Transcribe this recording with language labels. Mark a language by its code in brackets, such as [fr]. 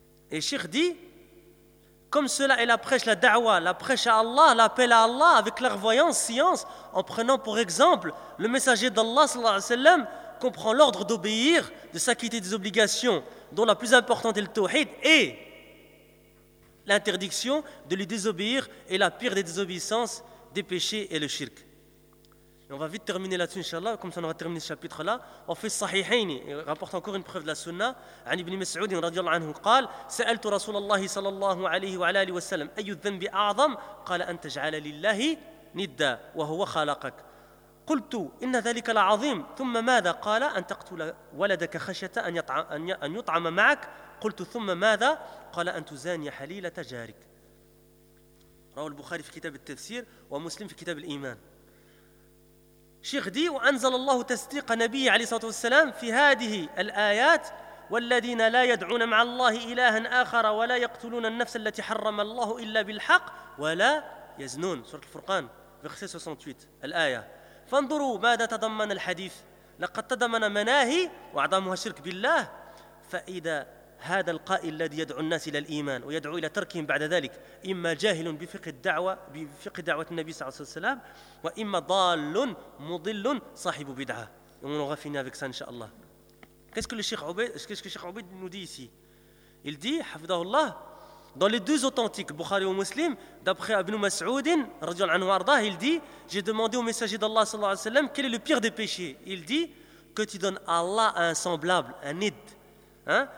[fr] Et Cheikh dit, comme cela est la prêche, la da'wa, la prêche à Allah, l'appel à Allah avec clairvoyance, science, en prenant pour exemple le messager d'Allah, sallallahu alayhi wa sallam, comprend l'ordre d'obéir, de s'acquitter des obligations, dont la plus importante est le tawhid, et l'interdiction de lui désobéir est la pire des désobéissances, des péchés et le shirk. Et on va vite terminer là-dessus, inshallah, comme ça on aura terminé ce chapitre-là. On fait Sahihain, il rapporte encore une preuve de la sunna. [ar] An ibn Mas'ud, radiallahu anhu, قال, سألت رسول الله صلى الله عليه وعلى اله وسلم أي الذنب أعظم؟ قال أن تجعل لله ندا وهو خلقك. قلت إن ذلك العظيم ثم ماذا؟ قال أن تقتل ولدك خشية أن يطعم معك. قلت ثم ماذا؟ قال أن تزاني حليلة جارك. رواه البخاري في كتاب التفسير ومسلم في كتاب الإيمان. [fr] شيخ دي [ar] وأنزل الله تصديق نبي عليه الصلاة والسلام في هذه الآيات والذين لا يدعون مع الله إلها آخر ولا يقتلون النفس التي حرم الله إلا بالحق ولا يزنون. سورة الفرقان [fr] verset 68 [ar] الآية. فانظروا ماذا تضمن الحديث. لقد تضمن مناهي وأعظمها الشرك بالله. فإذا هذا القائل الذي يدعو الناس إلى الإيمان ويدعو إلى تركهم بعد ذلك إما جاهل بفقه الدعوة بفقه دعوة النبي صلى الله عليه وسلم وإما ضال مضل صاحب بدعة. [fr] On aura fini avec ça, inshallah. Qu'est-ce que le Cheikh Obaid nous dit ici? Il dit, hafidahullah, dans les deux authentiques, Bukhari et Muslim, d'après Ibn Mas'ud, il dit, j'ai demandé au messager d'Allah, sallallahu alayhi wa sallam, quel est le pire des péchés? Il dit, que tu donnes Allah à un semblable, un nid, hein?